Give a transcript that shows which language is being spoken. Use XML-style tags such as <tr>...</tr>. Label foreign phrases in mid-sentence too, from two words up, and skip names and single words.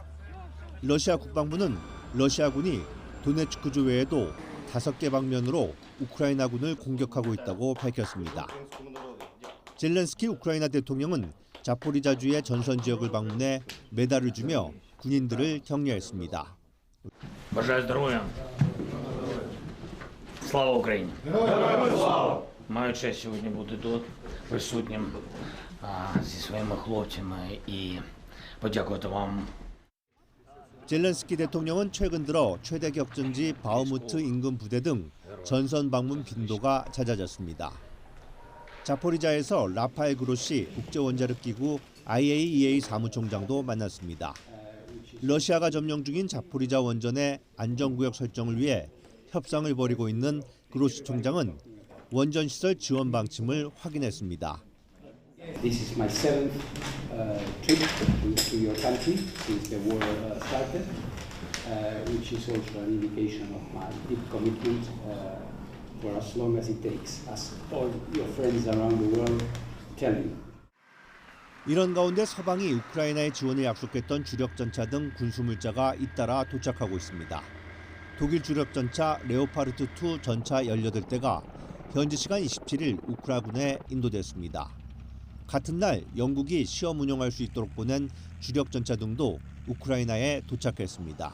<ko>러시아 국방부는 러시아군이 도네츠크주 외에도 5개 방면으로 우크라이나군을 공격하고 있다고 밝혔습니다. 젤렌스키 우크라이나 대통령은 자포리자주의 전선 지역을 방문해 메달을 주며 군인들을 격려했습니다.</ko> <uk>Бажаю здоров'я. Слава Україні. Маю честь сьогодні бути тут присутнім зі своїми хлопцями і подякувати вам.</uk> <ko>젤렌스키 대통령은 최근 들어 최대 격전지 바흐무트 인근 부대 등 전선 방문 빈도가 잦아졌습니다. 자포리자에서 라파엘 그로시 국제원자력기구 IAEA 사무총장도 만났습니다. 러시아가 점령 중인 자포리자 원전의 안전구역 설정을 위해 협상을 벌이고 있는 그로시 총장은 원전 시설 지원 방침을 확인했습니다.</ko> <en>This is my seventh trip to your country since the war started, which is also an indication of my deep commitment for as long as it takes, as all your friends around the world tell you.</en> <ko>이런 가운데 서방이 우크라이나에 지원을 약속했던 주력 전차 등 군수물자가 잇따라 도착하고 있습니다. 독일 주력 전차 레오파르트 2 전차 18대가 현지 시간 27일 우크라군에 인도됐습니다. 같은 날 영국이 시험 운영할 수 있도록 보낸 주력 전차 등도 우크라이나에 도착했습니다.</ko>